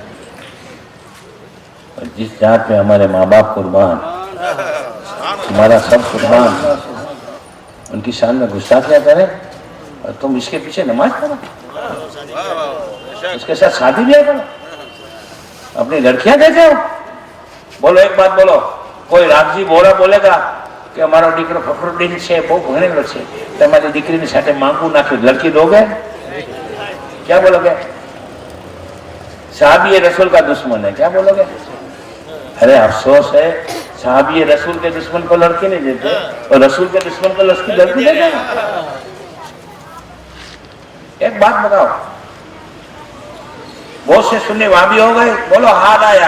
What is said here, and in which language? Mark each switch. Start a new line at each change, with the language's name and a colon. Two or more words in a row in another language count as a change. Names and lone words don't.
Urdu: اور جس ذات پہ ہمارے ماں باپ قربان، ہمارا سب قربان، ان کی شان میں گستاخیاں کریں اور تم اس کے پیچھے نماز پڑھو، اس کے ساتھ شادی بھی کرو، اپنی لڑکیاں دیتے ہو. بولو ایک بات بولو، کوئی راگزی بولا بولے گا کہ ہمارا
Gujarati: દીકરો ફખરુદ્દીન છે બહુ ભણેલો છે, તમારી દીકરીની સાથે માંગવું નાખ્યું,
Urdu: لڑکی دوگے? کیا بولو گے؟ صحابی رسول کا دشمن ہے، کیا بولو گے؟ ارے افسوس ہے، صحابی رسول کے دشمن کو لڑکی نہیں دیتے اور رسول کے دشمن کو لڑکی دیتے ہیں. ایک بات بتاؤ، بہت سے سنی وہابی ہو گئے، بولو ہاتھ آیا.